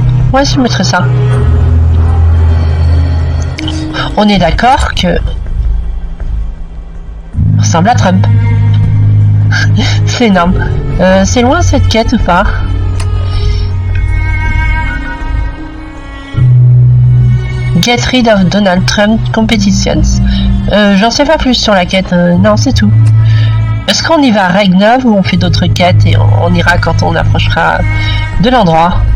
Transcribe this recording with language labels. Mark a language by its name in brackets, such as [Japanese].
[French] Ouais, je mettrai ça. On est d'accord que... ressemble à Trump. C'est énorme. C'est loin cette quête ou pas? [English] Get rid of Donald Trump competitions. [French] J'en sais pas plus sur la quête. Non, c'est tout. Est-ce qu'on y va à règle neuve ou on fait d'autres quêtes et on ira quand on approchera de l'endroit?